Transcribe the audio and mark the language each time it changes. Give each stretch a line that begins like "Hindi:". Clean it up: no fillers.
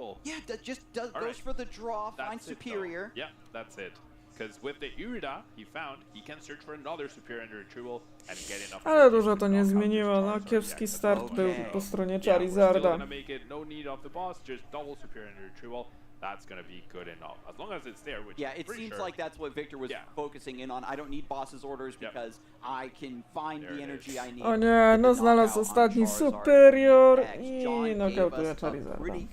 English: Yeah, that just goes for the draw, finds superior. Yeah, that's it. Because with the Irida he found, he can search for another superior and retrieval and get enough.
Polish: Ale dużo to nie zmieniło, no kiepski start był po stronie Charizarda.
English: No need of the boss, just double superior and retrieval. That's gonna be good enough as long as it's there. Which yeah, it seems like that's what Victor was focusing in on. I don't need boss's orders because I can find the energy I need.
Polish: O nie, no znalazł ostatni superior i nokautuje Charizarda.